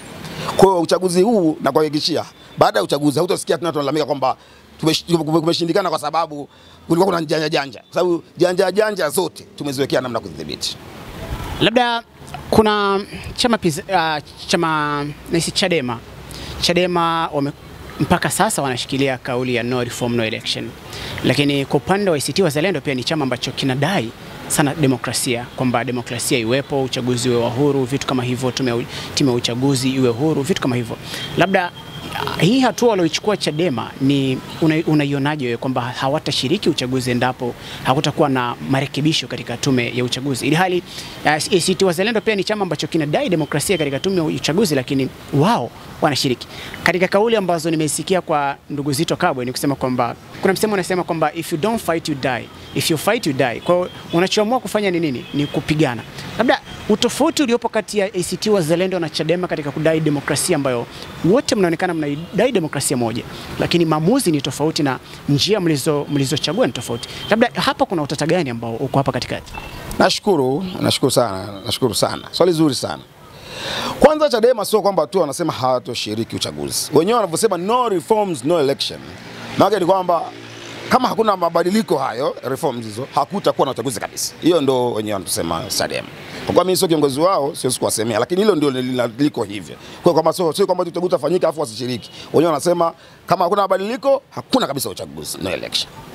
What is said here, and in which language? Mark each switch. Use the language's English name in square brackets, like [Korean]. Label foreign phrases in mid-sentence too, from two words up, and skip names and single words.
[Swahili] Kwa hiyo uchaguzi huu na kuhakikishia baada ya uchaguzi hutasikia tena tunalalamika kwamba tumeshindikana kwa sababu kulikuwa kuna janja. Kwa sababu janja zote tumeziwekea namna kudhibiti. Labda kuna chama nasi Chadema mpaka sasa wanashikilia kauli ya [English] no reform no election. [Swahili] Lakini kwa upande wa ACT Wazalendo pia ni chama ambacho kinadai sana demokrasia, kwamba demokrasia iwepo, uchaguzi uwe huru, vitu kama hivyo, tume ya uchaguzi iwe huru, vitu kama hivyo. Labda hii hatua walioichukua Chadema ni unaionaje wewe, kwamba hawatashiriki uchaguzi endapo hakutakuwa na marekebisho katika tume ya uchaguzi? Ili hali ACT Wazalendo pia ni chama ambacho kinadai demokrasia katika tume ya uchaguzi, lakini wao wanashiriki. Katika kauli ambazo nimesikia kwa ndugu Zito Kabwe ni kusema kwamba kuna msemo unasema kwamba [English] if you don't fight you die, if you fight you die. [Swahili] Kwa hiyo unachoamua kufanya ni nini? Ni kupigana. Labda utofauti uliopo kati ya ACT Wazalendo na Chadema katika kudai demokrasia, ambayo wote mnaonekana mnadai demokrasia moja, lakini maamuzi ni tofauti na njia mlizochagua ni tofauti. Labda hapa kuna utata gani ambao uko hapa katikati? Nashukuru sana. Swali zuri sana. Kwanza Chadema sio kwamba tu wanasema hawatoshiriki uchaguzi. Wenyewe wanavyosema [English] no reforms no election. [Swahili] Maana ni kwamba kama hakuna mabadiliko hayo, reforms hizo, hakutakuwa na uchaguzi kabisa. Hiyo ndo wenyewe wanasema Chadema. Kwa mimi sio kiongozi wao, siwezi kuwasemea, lakini hilo ndio liko hivyo. Kwa kama sio kwamba uchaguzi utafanyika afu wasishiriki. Wenyewe wanasema kama hakuna mabadiliko, hakuna kabisa uchaguzi, [English] no election.